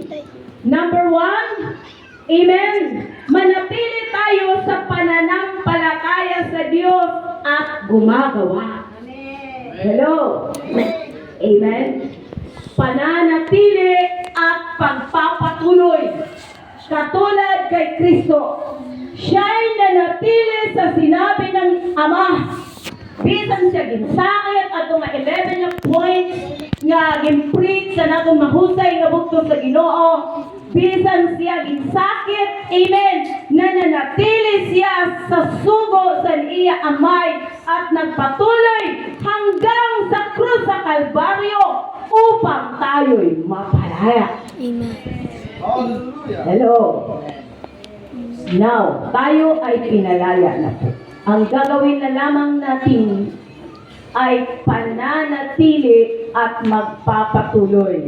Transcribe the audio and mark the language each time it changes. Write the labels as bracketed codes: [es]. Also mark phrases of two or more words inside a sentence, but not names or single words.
[tl] Number 1, amen, manatili tayo sa pananampalataya sa Diyos at gumagawa. Hello? Amen? Pananatili at pagpapatuloy. Katulad kay Kristo, siya'y nanatili sa sinabi ng Ama. [hil] Bisan siya ginsakit at nato nga 11 nga points nga gimpreach sa natong mahusay nga bugtong sa Ginoo. Bisan siya ginsakit, amen, nananatili siya sa sugo sa iya amay at nagpatuloy [tl] hanggang sa krus sa Kalbaryo upang tayo'y mapalaya. Amen. Hello. Now, tayo ay pinalaya na po. Ang gagawin na lamang natin ay pananatili at magpapatuloy.